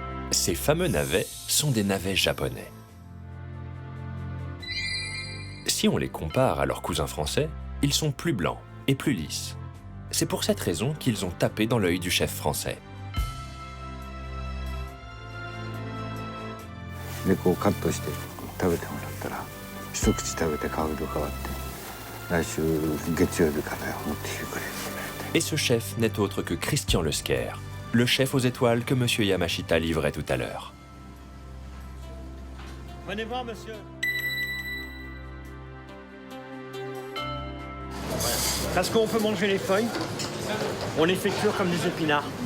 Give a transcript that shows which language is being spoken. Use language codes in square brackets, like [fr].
[fr] Ces fameux navets sont des navets japonais. Si on les compare à leurs cousins français, ils sont plus blancs et plus lisses. C'est pour cette raison qu'ils ont tapé dans l'œil du chef français. [ja] でカットして食べてもらったら一口食べて顔色変わって来週月曜日から持ってきてくれる。 [fr] Et ce chef n'est autre que Christian Lesquer, le chef aux étoiles que Monsieur Yamashita livrait tout à l'heure. Venez voir, monsieur. Parce qu'on peut manger les feuilles, on les fait cuire comme des épinards.